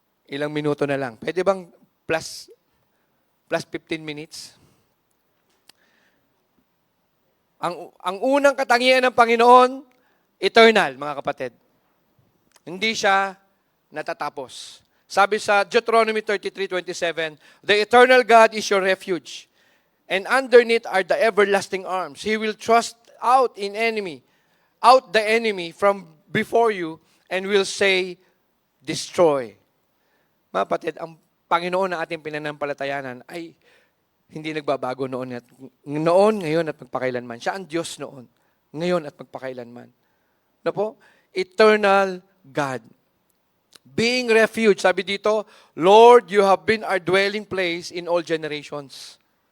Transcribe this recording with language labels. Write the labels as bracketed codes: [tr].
[tl] Ilang minuto na lang. Pwede bang plus 15 minutes? Ang unang katangian ng Panginoon, eternal, mga kapatid. Hindi siya natatapos. Sabi sa [en] Deuteronomy 33:27, "The eternal God is your refuge, and underneath are the everlasting arms. He will thrust out the enemy from before you, and will say, destroy." [tl] Mga kapatid, ang Panginoon na ating pinanampalatayanan ay hindi nagbabago noon, ngayon at magpakailanman. Siya ang Diyos noon, ngayon at magpakailanman. Ano po? [en] Eternal God. Being refuge, [tl] sabi dito, [en] Lord, you have been our dwelling place in all generations.